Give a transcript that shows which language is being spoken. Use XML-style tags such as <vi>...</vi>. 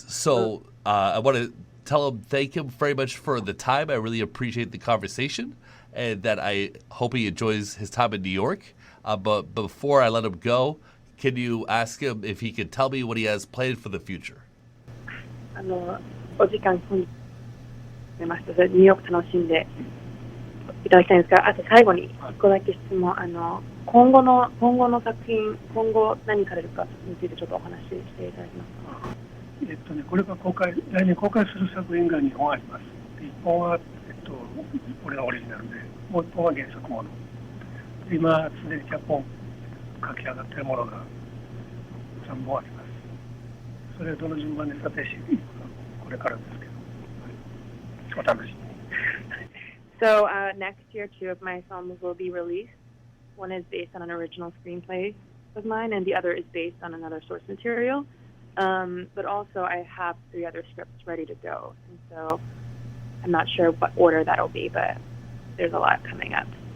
<en>So I want to thank him very much for the time. I really appreciate the conversation, and that I hope he enjoys his time in New York. But before I let him go, can you ask him if he could tell me what he has planned for the future?</en> <ja>お時間込んでました。ニューヨーク楽しんでいただきたいんですが、あと最後に1個だけ質問。今後の作品、今後何されるかについてちょっとお話ししていただけますか？これが来年公開する作品が2本あります。1本は、俺がオリジナルで、もう1本は原作もの。今、すでに脚本書き上がっているものが3本あります。それをどの順番で査定していくか、これからですけど、お楽しみに。</ja> <en>So next year, 2 of my films will be released. One is based on an original screenplay of mine, and the other is based on another source material. But also, I have 3 other scripts ready to go, and so I'm not sure what order that'll be, but there's a lot coming up.</en>